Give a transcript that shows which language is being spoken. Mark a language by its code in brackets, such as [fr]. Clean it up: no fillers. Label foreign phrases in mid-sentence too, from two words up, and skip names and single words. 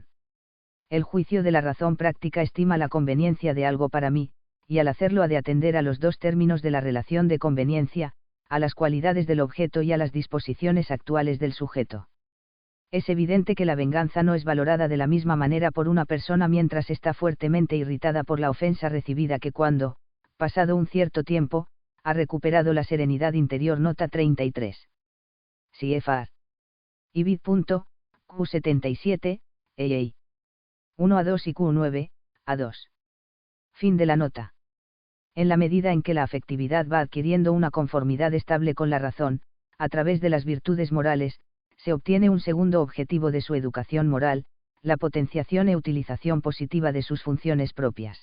[es] El juicio de la razón práctica estima la conveniencia de algo para mí, y al hacerlo ha de atender a los dos términos de la relación de conveniencia, a las cualidades del objeto y a las disposiciones actuales del sujeto. Es evidente que la venganza no es valorada de la misma manera por una persona mientras está fuertemente irritada por la ofensa recibida que cuando, pasado un cierto tiempo, ha recuperado la serenidad interior nota 33. CFR. Ibid. Q77, EI. 1 a 2 y Q9, a 2. Fin de la nota. En la medida en que la afectividad va adquiriendo una conformidad estable con la razón, a través de las virtudes morales, se obtiene un segundo objetivo de su educación moral, la potenciación e utilización positiva de sus funciones propias.